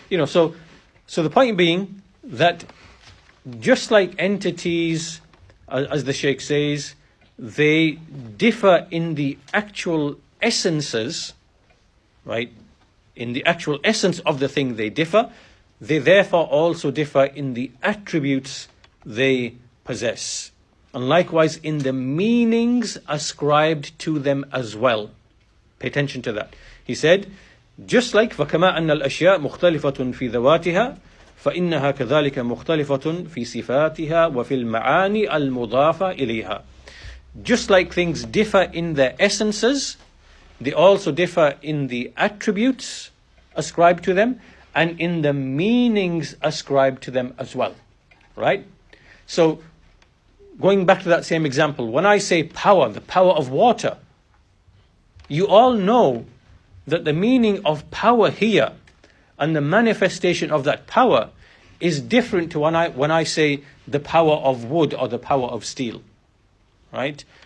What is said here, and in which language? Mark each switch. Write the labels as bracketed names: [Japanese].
[English] So the point being that just like entities, as the Shaykh says, they differ in the actual essences, right? In the actual essence of the thing they differ, they therefore also differ in the attributes they possess. And likewise in the meanings ascribed to them as well. Pay attention to that. He said, just like [Arabic] فَكَمَا أَنَّ الْأَشْيَاء مُخْتَلِفَةٌ فِي ذَوَاتِهَا فَإِنَّهَا كَذَلِكَ مُخْتَلِفَةٌ فِي صِفَاتِهَا وَفِي الْمَعَانِي الْمُضَافَةِ إِلَيْهَا. [English] Just like things differ in their essences, they also differ in the attributes ascribed to them and in the meanings ascribed to them as well. Right? So, going back to that same example, when I say power, the power of water, you all know that the meaning of power here and the manifestation of that power is different to when I say the power of wood or the power of steel, right?